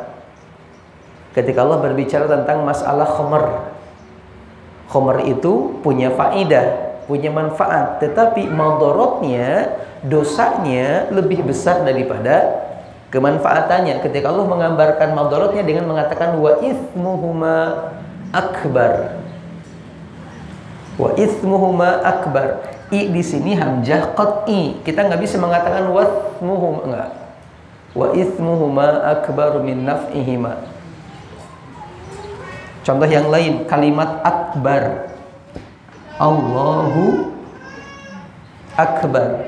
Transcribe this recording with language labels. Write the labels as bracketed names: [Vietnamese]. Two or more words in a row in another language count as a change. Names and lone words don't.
[Indonesian] Ketika Allah berbicara tentang masalah khamar. Khamar itu punya faidah, punya manfaat, tetapi madorotnya, dosanya lebih besar daripada kemanfaatannya. Ketika Allah menggambarkan madorotnya dengan mengatakan [Arabic] وإثمهما أكبر. وإثمهما أكبر. [Indonesian] I di sini hamzah qat'i. Kita nggak bisa mengatakan wathmuhuma, enggak. [Arabic] وإثمهما أكبر من نفعهما. [Indonesian] Contoh yang lain, kalimat akbar. [Arabic] الله أكبر.